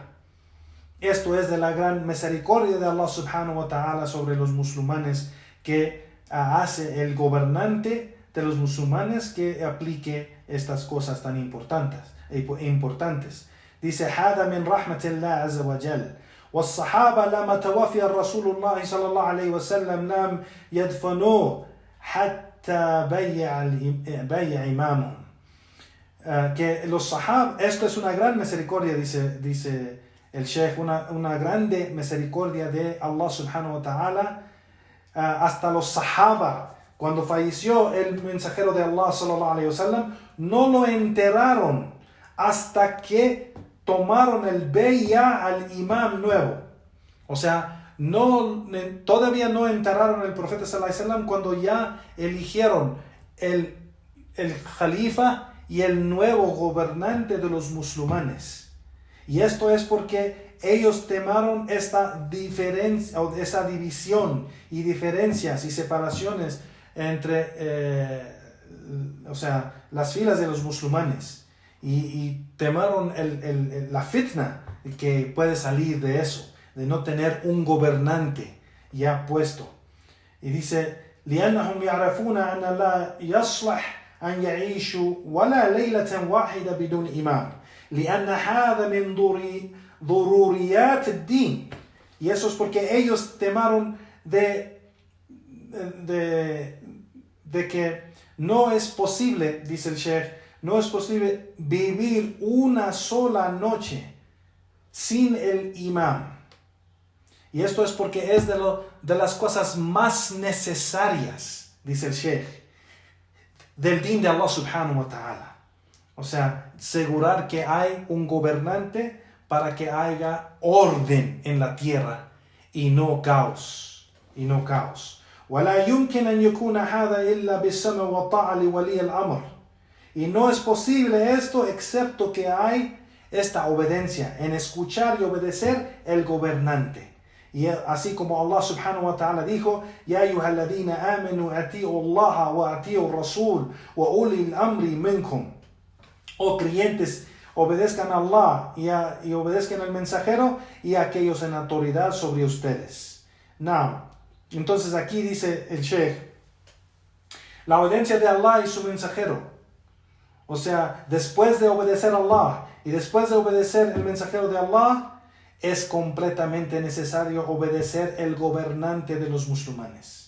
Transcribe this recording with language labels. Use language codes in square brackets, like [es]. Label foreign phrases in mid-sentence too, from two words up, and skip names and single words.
[es] Esto es de la gran misericordia de [ar] الله سبحانه وتعالى [es] sobre los musulmanes, que hace el gobernante de los musulmanes que aplique estas cosas tan importantes. Dice: [ar] هذا من رحمة الله عز وجل والصحابة لما توفي الرسول الله صلى الله عليه وسلم لم يدفنوه حتى بيع إمامهم. [es] Que los sahab, esto es una gran misericordia, dice el Sheikh, una grande misericordia de [ar] الله سبحانه وتعالى. [es] Hasta los sahaba, cuando falleció el mensajero de Allah [ar] صلى الله عليه وسلم, [es] no lo enterraron hasta que tomaron el bay'a al imam nuevo. O sea, todavía no enterraron al profeta [ar] صلى الله عليه وسلم [es] cuando ya eligieron el califa y el nuevo gobernante de los musulmanes. Y esto es porque ellos temaron esta diferencia, o esa división y diferencias y separaciones entre las filas de los musulmanes, y temaron la fitna que puede salir de eso, de no tener un gobernante ya puesto. Y dice: [ar] لأنهم يعرفون أن لا يصلح أن يعيشوا ولا ليلة واحدة بدون إمام لأن هذا من ضروريات الدين. [es] Y eso es porque ellos temaron de que no es posible, dice el Sheikh, no es posible vivir una sola noche sin el imam. Y esto es porque es de las cosas más necesarias, dice el Sheikh, del din de [ar] الله سبحانه وتعالى. [es] O sea, asegurar que hay un gobernante para que haya orden en la tierra y no caos. [ar] ولا يمكن أن يكون هذا إلا بالسمع والطاعة لولي الأمر. [es] Y no es posible esto excepto que hay esta obediencia, en escuchar y obedecer el gobernante. Y así como [ar] الله سبحانه وتعالى dijo, يا أيها الذين آمنوا أطيعوا الله وأطيعوا الرسول وأولي الأمر منكم. [es] Oh creyentes, obedezcan a Allah y obedezcan al mensajero y a aquellos en autoridad sobre ustedes. Entonces aquí dice el Sheikh, la obediencia de Allah y su mensajero. O sea, después de obedecer a Allah y después de obedecer el mensajero de Allah, es completamente necesario obedecer el gobernante de los musulmanes.